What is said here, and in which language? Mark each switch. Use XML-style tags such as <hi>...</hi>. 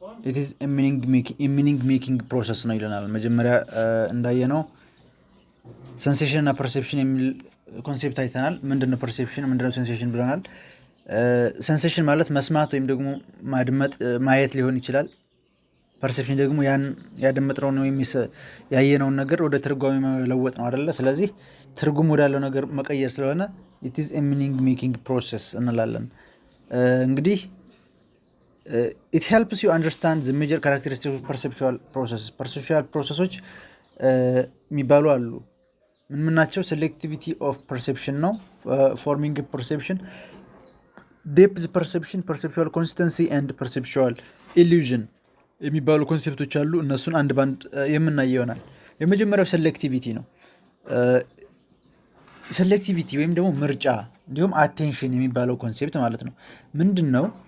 <en>it is a meaning making process</en> <am>ነው ይለናል። መጀመሪያ እንዳየነው ሴንሴሽን እና ፐርሴፕሽን የሚል ኮንሴፕት አይተናል። ምንድነው ፐርሴፕሽን ምንድነው ሴንሴሽን ብለናል። ሴንሴሽን ማለት መስማት ወይም ደግሞ ማድመጥ ማየት ሊሆን ይችላል። ፐርሴፕሽን ደግሞ ያን ያደመጥነውን ወይም ያየነውን ነገር ወደ ትርጓሜ መለወጥ ነው አይደለ? ስለዚህ ትርጉም ወዳለው ነገር መቀየር ስለሆነ</am> <en>it is a meaning making process</en> <am>እንላለን። እንግዲህ</am> <en>it helps you understand the major characteristics of perceptual processes</en> <am>perceptual processes የሚባሉ አሉ። ምን ናቸው?</am> <en>selectivity of perception</en> <am>ነው</am> <en>forming perception, depth perception, perceptual consistency and perceptual illusion</en> <am>የሚባሉ ኮንሴፕቶች አሉ። እነሱን አንድ ባንድ የምናየው ይሆናል። የመጀመሪያው ሴሌክቲቪቲ ነው። ሴሌክቲቪቲ ወይም ደግሞ ምርጫ እንዲሁም አቴንሽን የሚባለው ኮንሴፕት ማለት ነው። ምንድነው?</am>